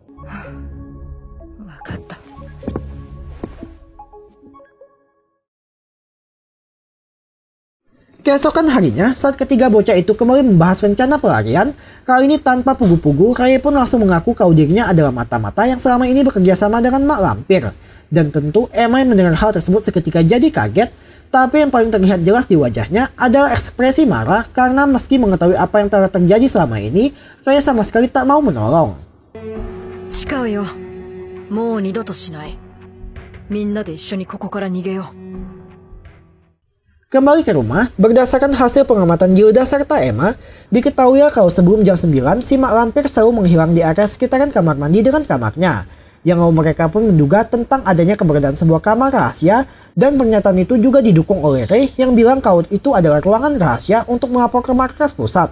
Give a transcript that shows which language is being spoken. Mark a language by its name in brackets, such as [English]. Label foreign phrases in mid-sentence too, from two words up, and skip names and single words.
[Indonesian] Keesokan harinya, saat ketiga bocah itu kembali membahas rencana pelarian, kali ini tanpa pugu-pugu, Ray pun langsung mengaku kalau dirinya adalah mata-mata yang selama ini bekerja sama dengan Mak Lampir. Dan tentu Emma yang mendengar hal tersebut seketika jadi kaget, tapi yang paling terlihat jelas di wajahnya adalah ekspresi marah karena meski mengetahui apa yang telah terjadi selama ini, Ray sama sekali tak mau menolong. [Japanese] 誓うよ、もう二度としない。みんなで一緒にここから逃げよう。 [Indonesian] Kembali ke rumah, berdasarkan hasil pengamatan Gilda serta Emma, diketahui kalau sebelum jam 9, si Mak Lampir selalu menghilang di area sekitaran kamar mandi dengan kamarnya. Yang mereka pun menduga tentang adanya keberadaan sebuah kamar rahasia, dan pernyataan itu juga didukung oleh Ray yang bilang kalau itu adalah ruangan rahasia untuk melapor ke markas pusat.